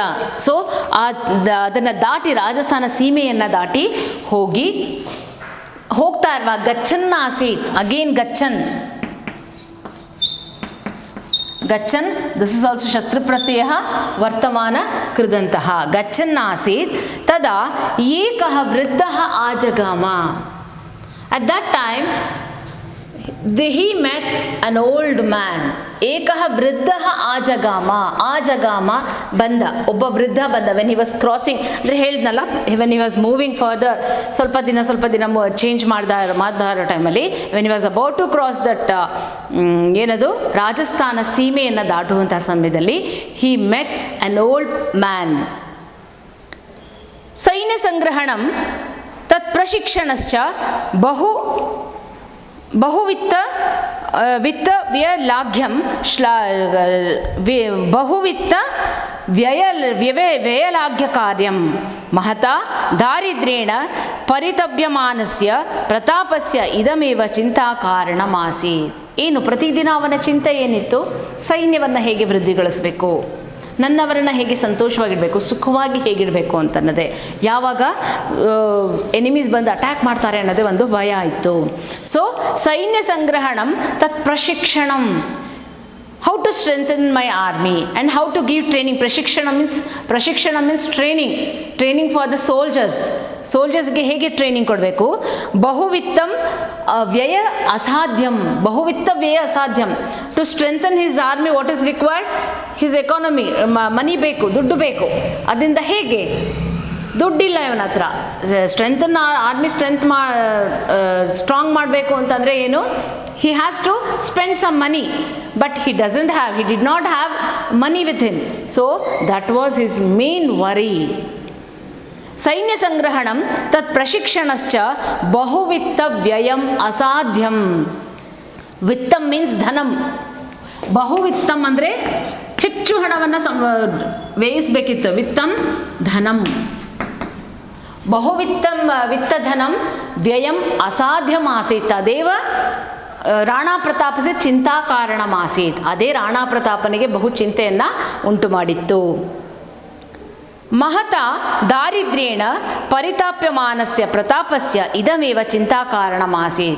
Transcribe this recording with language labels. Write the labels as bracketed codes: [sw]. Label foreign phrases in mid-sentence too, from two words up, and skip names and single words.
[kn] ಸೊ ಅದನ್ನು ದಾಟಿ, ರಾಜಸ್ಥಾನ ಸೀಮೆಯನ್ನು ದಾಟಿ ಹೋಗ್ತಾ ಇರುವಾಗ [sa] ಗಚ್ಚನ್ ಆಸೀತ್, [kn] ಅಗೇನ್ ಗಚ್ಚನ್, [en] this is also [kn] ಶತ್ರು ಪ್ರತ್ಯಯ ವರ್ತಮಾನ ಕೃದಂತಹ. [sa] ಗಚ್ಚನ್ ಆಸೀತ್ ತದಾ ಏಕಃ ವೃದ್ಧಃ ಆಜಗಾಮ. [en] at that time he met an old man. [sa] ಏಕಃ ವೃದ್ಧಃ ಆಜಗಾಮ [kn] ಬಂದ, ಒಬ್ಬ ವೃದ್ಧ ಬಂದ. [en] when he was crossing, [kn] ಅಂದರೆ ಹೇಳಿದ್ನಲ್ಲ, [en] when he was moving further, [kn] ಸ್ವಲ್ಪ ದಿನ ಚೇಂಜ್ ಮಾಡಿದ ಟೈಮಲ್ಲಿ, [en] when he was about to cross that [kn] ಏನದು ರಾಜಸ್ಥಾನ ಸೀಮೆಯನ್ನು ದಾಟುವಂತಹ ಸಮಯದಲ್ಲಿ [en] he met an old man. [sa] ಸೈನ್ಯ ಸಂಗ್ರಹಣಂ ತತ್ ಪ್ರಶಿಕ್ಷಣಶ್ಚ ಬಹುವಿತ್ತ ವ್ಯಲಾಘ್ಯಂ ಬಹುವಿತ್ತ ವ್ಯಯಲಾಘ್ಯ ಕಾರ್ಯಂ ಮಹತಾ ದಾರಿದ್ರ್ಯೇಣ ಪರಿತಪ್ಯಮಾನಸ್ಯ ಪ್ರತಾಪಸ್ಯ ಇದಮೇವ ಚಿಂತಾ ಕಾರಣಮಾಸೀತ್. [kn] ಏನು ಪ್ರತಿದಿನ ಅವನ ಚಿಂತೆ ಏನಿತ್ತು? ಸೈನ್ಯವನ್ನು ಹೇಗೆ ವೃದ್ಧಿಗೊಳಿಸಬೇಕು, ನನ್ನವರನ್ನು ಹೇಗೆ ಸಂತೋಷವಾಗಿಡಬೇಕು, ಸುಖವಾಗಿ ಹೇಗಿಡಬೇಕು ಅಂತನ್ನೋದೇ. ಯಾವಾಗ ಎನಿಮೀಸ್ ಬಂದು ಅಟ್ಯಾಕ್ ಮಾಡ್ತಾರೆ ಅನ್ನೋದೇ ಒಂದು ಭಯ ಇತ್ತು. [sa] ಸೊ ಸೈನ್ಯ ಸಂಗ್ರಹಣಂ ತತ್ ಪ್ರಶಿಕ್ಷಣಂ, [en] how to strengthen my army and how to give training. Prashikshana means training for the soldiersಗೆ [kn] ಹೇಗೆ ಟ್ರೈನಿಂಗ್ ಕೊಡಬೇಕು. [sa] ಬಹುವಿತ್ತಂ ವ್ಯಯ ಅಸಾಧ್ಯಂ, ಬಹುವಿತ್ತ ವ್ಯಯ ಅಸಾಧ್ಯಂ. [en] to strengthen his army what is required? his economy, [kn] ಮನಿ ಬೇಕು, ದುಡ್ಡು ಬೇಕು. ಅದರಿಂದ ಹೇಗೆ? ದುಡ್ಡಿಲ್ಲ ಇವನ ಹತ್ರ. ಆರ್ಮಿ ಸ್ಟ್ರಾಂಗ್ ಮಾಡಬೇಕು ಅಂತಂದರೆ ಏನು? [en] he has to spend some money, but he did not have money with him. So that was his main worry. [sa] ಸೈನ್ಯ ಸಂಗ್ರಹಣಂ ತತ್ ಪ್ರಶಿಕ್ಷಣಶ್ಚ ಬಹುವಿತ್ತ ವ್ಯಯಂ ಅಸಾಧ್ಯಂ. ವಿತ್ತಂ ಮೀನ್ಸ್ ಧನಂ, [kn] ಬಹುವಿತ್ತಂ ಅಂದರೆ ಹೆಚ್ಚು ಹಣವನ್ನು ವ್ಯಯಿಸಬೇಕಿತ್ತು. [sa] ವಿತ್ತಂ ಧನಂ, ಬಹುವಿತ್ತಂ ವಿತ್ತಧನಂ ವ್ಯಯಂ ಅಸಾಧ್ಯಮಾಸೀತ್. ತದೇವ ರಾಣಾ ಪ್ರತಾಪದ ಚಿಂತಾ ಕಾರಣಮಾಸೀತ್. [kn] ಅದೇ ರಾಣಾ ಪ್ರತಾಪನಿಗೆ ಬಹು ಚಿಂತೆಯನ್ನು ಉಂಟು ಮಾಡಿತ್ತು. [sa] ಮಹತಾ ದಾರಿದ್ರ್ಯೇಣ ಪರಿತಾಪ್ಯಮಾನಸ್ಯ ಪ್ರತಾಪಸ್ಯ ಇದಮೇವ ಚಿಂತಾ ಕಾರಣಮಾಸೀತ್.